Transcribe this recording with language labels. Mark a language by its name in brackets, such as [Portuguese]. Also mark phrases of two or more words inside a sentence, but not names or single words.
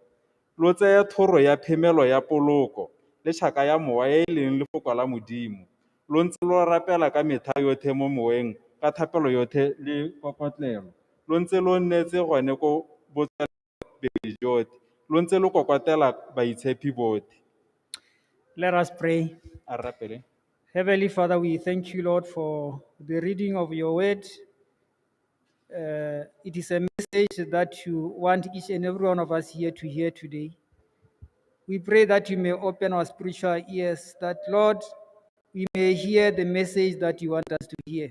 [Tswana] Lo tsaya thoro ya phemelo ya poloko le tšhaka ya mowa e e leng lefoko la modimo, lo ntse lo rapela ka metlha yotlhe mo moweng ka thapelo yotlhe le kokotlelo, lo ntse lo nnetse gone ko botsweledi jotlhe, lo ntse lo kokotela baitshepi botlhe. [English] Let us pray. [Tswana] A rapele. [English] Heavenly Father, we thank you, Lord, for the reading of your word. It is a message that you want each and every one of us here to hear today. We pray that you may open our spiritual ears, that, Lord, we may hear the message that you want us to hear.